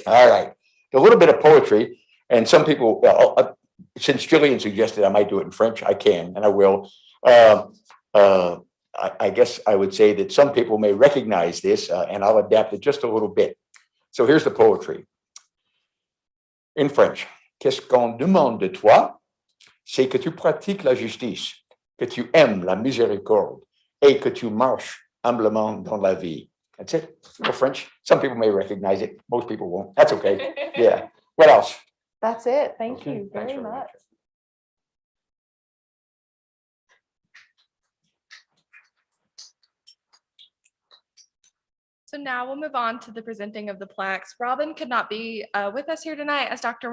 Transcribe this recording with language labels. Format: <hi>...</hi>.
<en>All right. A little bit of poetry. And some people, since Jillian suggested I might do it in French, I can, and I will. I guess I would say that some people may recognize this, and I'll adapt it just a little bit. So here's the poetry. In French.</en> <fr>Qu'est-ce qu'on demande de toi? C'est que tu pratiques la justice, que tu aimes la miséricorde, et que tu marches humblement dans la vie.</fr> <en>That's it. No French. Some people may recognize it. Most people won't. That's okay. Yeah. What else? That's it. Thank Okay, you thanks very very much. So now we'll move on to the presenting of the plaques. Robin could not be with us here tonight. As Dr.</en>